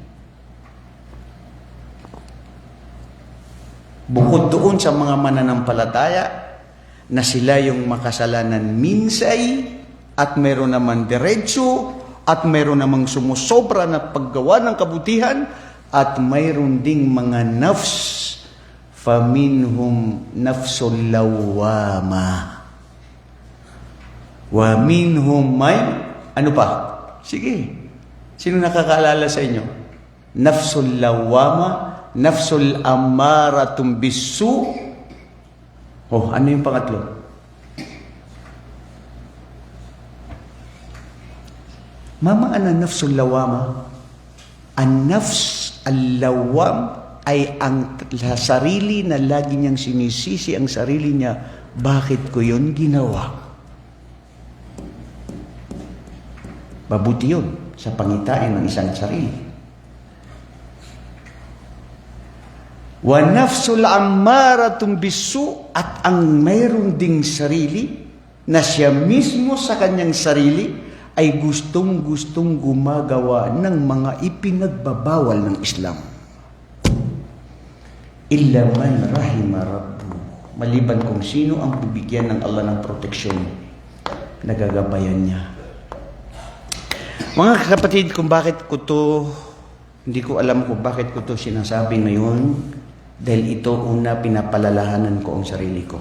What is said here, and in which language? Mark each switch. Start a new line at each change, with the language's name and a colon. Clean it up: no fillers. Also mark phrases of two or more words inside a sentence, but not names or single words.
Filipino: Bukod doon sa mga mananampalataya na sila yung makasalanan minsay at mayroon naman diretso at mayroon namang sumusobra na paggawa ng kabutihan at mayroon ding mga nafs.
Arabic: فمنهم النفس اللوامة. ومنهم من,
Filipino: ano pa? Sige. Sino nakakaalala sa inyo?
Arabic: النفس اللوامة، النفس الأمارة بالسوء.
Filipino: Oh, ano yung pangatlo? Mama,
Arabic: أنا النفس اللوامة?
Filipino: Ang
Arabic: النفس اللوام
Filipino: ay ang sarili na lagi niyang sinisisi ang sarili niya. Bakit ko yun ginawa? Mabuti yun sa pangitain ng isang sarili.
Arabic: والنفس الأمارة بالسوء,
Filipino: at ang mayroon ding sarili na siya mismo sa kanyang sarili ay gustong-gustong gumagawa ng mga ipinagbabawal ng Islam.
Arabic: إلا من رحم ربي,
Filipino: maliban kung sino ang bibigyan ng Allah ng proteksyon, nagagabayan niya. Mga kapatid, kung bakit ko to, hindi ko alam kung bakit ko to sinasabi ngayon, dahil ito una pinapalalahanan ko ang sarili ko.